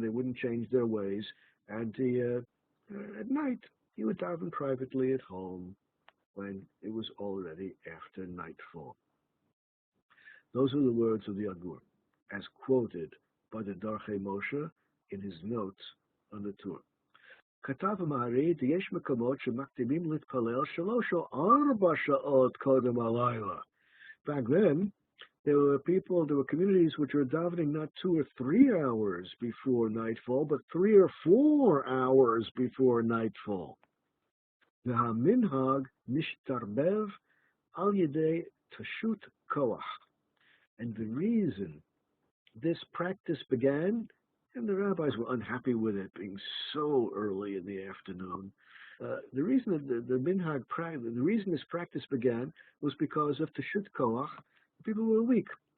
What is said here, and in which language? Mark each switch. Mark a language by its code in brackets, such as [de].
[en] They wouldn't change their ways. And at night, he would daven privately at home when it was already after nightfall. Those are the words of the Agur, as quoted by the Darchei Moshe in his notes on the tour. [he] כתב המעריד, יש מקומות שמקדימים להתפלל 3 או 4 שעות קודם הלילה. [en] Back then, there were communities which were davening not 2 or 3 hours before nightfall, but 3 or 4 hours before nightfall. [he] והמנהג נשתרבב על ידי תשות כוח. [en] And the reason this practice began, and the rabbis were unhappy with it being so early in the afternoon. The reason that the minhag the reason this practice began was because of teshut koach. People were weak.